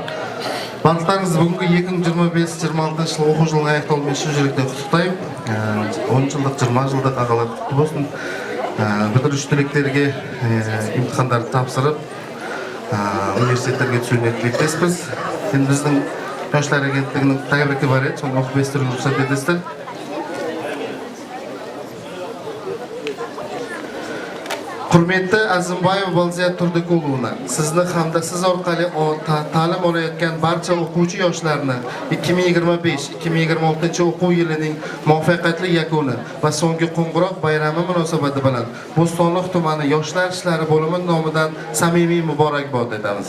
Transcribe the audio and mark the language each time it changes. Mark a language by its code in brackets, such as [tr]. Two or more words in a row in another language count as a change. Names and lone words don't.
[kk] Барлықтарыңызды бүгінгі 2025-26 жыл оқу жылының аяқталуымен шын жүректен құттықтаймын. 10 жылдық, 20 жылдық ағалар құтты болсын. Бітіруші түлектерге имтихандарды тапсырып, университеттерге түсуіне тілектеспіз. Енді біздің [uz] Yoshlar agentligining tabrigi [kk] бар еді, соны оқып естіруге рұқсат етесіздер. Құрметті Azimbayeva Balziyat Turdikulовна, [uz] sizni hamda siz orqali ta'lim olayotgan barcha o'quvchi yoshlarni 2025-2026 o'quv yilining muvaffaqiyatli yakuni va so'nggi qo'ng'iroq bayrami munosabati bilan Bo'stonliq tumani Yoshlar ishlari bo'limi nomidan samimiy muborakbod etamiz.